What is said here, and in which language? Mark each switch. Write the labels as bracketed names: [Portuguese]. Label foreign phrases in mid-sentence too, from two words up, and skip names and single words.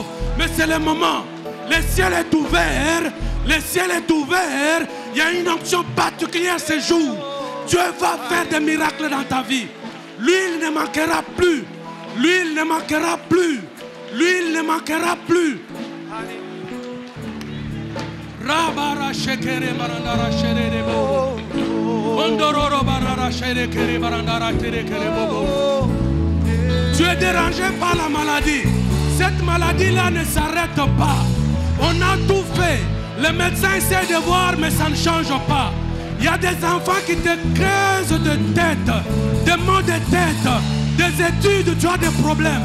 [French] Mais c'est le moment. Le ciel est ouvert. Le ciel est ouvert. Il y a une onction particulière ce jour. Dieu va faire des miracles dans ta vie. L'huile ne manquera plus. L'huile ne manquera plus. L'huile ne manquera plus. Rabara shekere marandara shere bo. Ondororo barara shere kere barandara tere kere bobo. Tu es dérangé par la maladie. Cette maladie-là ne s'arrête pas. On a tout fait. Les médecins essaient de voir, mais ça ne change pas. Il y a des enfants qui te creusent de tête, des maux de tête, des études, tu as des problèmes.